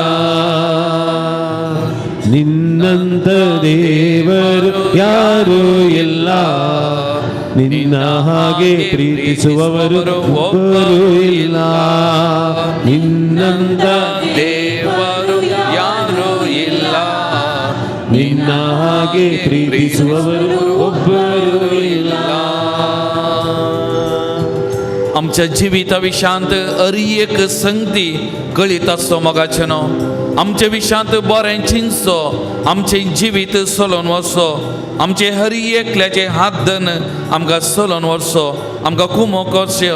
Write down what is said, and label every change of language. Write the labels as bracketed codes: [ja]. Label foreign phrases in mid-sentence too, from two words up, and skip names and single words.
[kn] ನಿನ್ನಂತ ದೇವರು ಯಾರೂ ಇಲ್ಲ, ನಿನ್ನ ಹಾಗೆ ಪ್ರೀತಿಸುವವರು ಒಬ್ಬರು ಇಲ್ಲ. ನಿನ್ನಂತ ದೇವರು ಯಾರೂ ಇಲ್ಲ, ನಿನ್ನ ಹಾಗೆ ಪ್ರೀತಿಸುವವರು ಒಬ್ಬರು ಇಲ್ಲ. [kok] आमच्या जिविता विशांत हरी एक संगती कळीत आसतो मोगाचें न्हू. आमच्या विशांत बरें चिंतचो, आमचें जिवीत चलोवन वचो, आमचे हरी एकल्याचे हात धन आमकां चलोवन वचो, आमकां कुमो करचो.